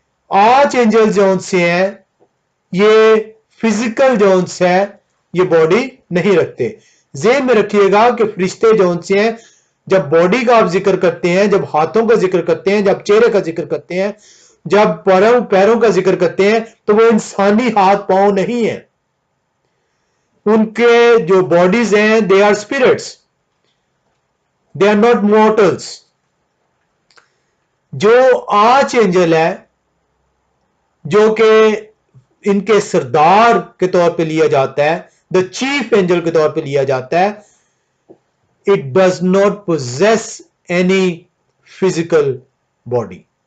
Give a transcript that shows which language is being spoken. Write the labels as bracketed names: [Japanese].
[Urdu] Arch Angel جو ان سے ہیں یہ فزیکل جو ان سے ہے یہ باڈی نہیں رکھتے. ذہن میں رکھیے گا کہ فرشتے جو ان سے ہیں جب باڈی کا آپ ذکر کرتے ہیں، جب ہاتھوں کا ذکر کرتے ہیں، جب چہرے کا ذکر کرتے ہیں، جب پیروں کا ذکر کرتے ہیں تو وہ انسانی ہاتھ پاؤں نہیں ہیں. ان کے جو باڈیز ہیں [English] they are spirits, they are not mortals. [Urdu] جو آرچ اینجل ہے جو کہ ان کے سردار کے طور پہ لیا جاتا ہے، [English] the chief angel [Urdu] کے طور پہ لیا جاتا ہے، [English] it does not possess any physical body،